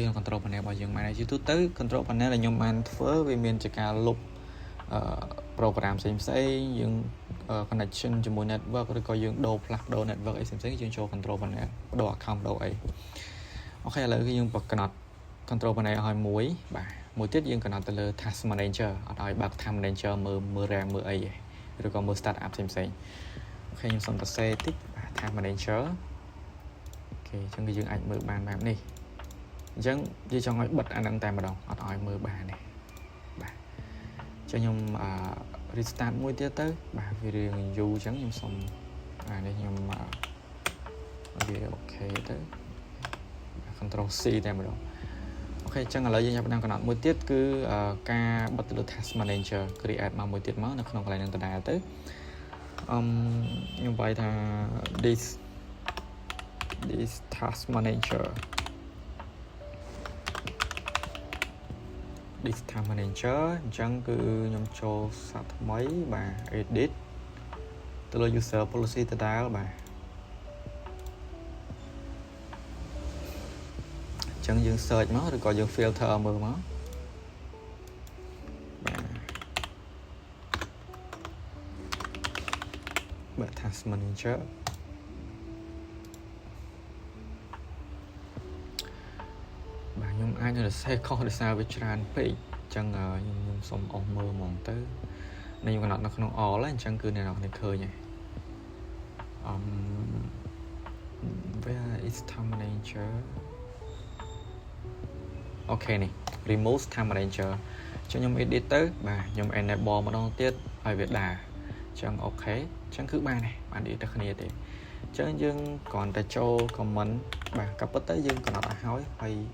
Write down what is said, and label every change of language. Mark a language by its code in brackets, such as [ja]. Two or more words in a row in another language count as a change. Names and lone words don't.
[km] ក្នុង [en] control panel [km] របស់យើងបានហើយជាទូទៅ [en] control panel [km] ដែលខ្ញុំបានធ្វើវាមានជាការលុបprogram ផ្សេងយើង connection ជាមួយ network ឬក៏យើងដូរផ្លាស់ប្ដូរ network អីផ្សេងយើងចូល [en] control panel [km] ដូរ account ដូរអីអូខេឥឡូវគឺយើងកំណត់ [en] control panel [km] ឲ្យមួយទៀតយើងកំណត់ទៅលើ [en] task manager [km] អត់ឲ្យបើក [en] task manager [km] មើល RAM មើលអីទេឬក៏មើល [en] start up [km] ផ្សេងអូខេខ្ញុំសុំសរសេរតិច [en] task manager [km] អូខេអញ្ចឹងគឺយើង អាចមើលបានបែបនេះអញ្ចឹងយើងចង់ឲ្យបិទអាហ្នឹងតែម្ដងអត់ឲ្យមើលបានទេបាទអញ្ចឹងខ្ញុំrestart មួយទៀតទៅបាទវារឿងយូរអញ្ចឹងខ្ញុំសុំអានេះខ្ញុំវាអូខេទៅ [en] control C [km] តែម្ដងអូខេអញ្ចឹងឥឡូវយើងចាប់ផ្ដើមកំណត់មួយទៀតគឺការបិទទៅលើ [en] task manager [km] create មកមួយទៀតមកនៅក្នុងកន្លែងហ្នឹងដដែលទៅ ខ្ញុំបាយថា [en] this task manager this task manager [km] អញ្ចឹងគឺខ្ញុំចូលសាថ្មីបាទ edit ទៅលើ [en] user policy [km] ដដែលបាទ អញ្ចឹងយើង search មកឬក៏យើង filter មើលមកបាទ [en] task manager [km] បាទខ្ញុំអាចនឹងសរសេរខុសដោយសារវាច្រើនពេកអញ្ចឹងខ្ញុំសុំអស់មើលហ្មងទៅនេះខ្ញុំកំណត់នៅក្នុង all ហើយអញ្ចឹងគឺអ្នកនរគ្នាឃើញហើយ [en] where is task manager [km] អូខេនេះ [en] remove task manager [km] អញ្ចឹងខ្ញុំ edit ទៅបាទខ្ញុំ enable ម្ដងទៀតឲ្យវាដើរអញ្ចឹងអូខេអញ្ចឹងគឺបានហើយបាន edit ទៅគ្នាទេអញ្ចឹងយើងគ្រាន់តែចូល comment បាទក៏ប៉ុន្តែយើងកំណត់ឲ្យហើយ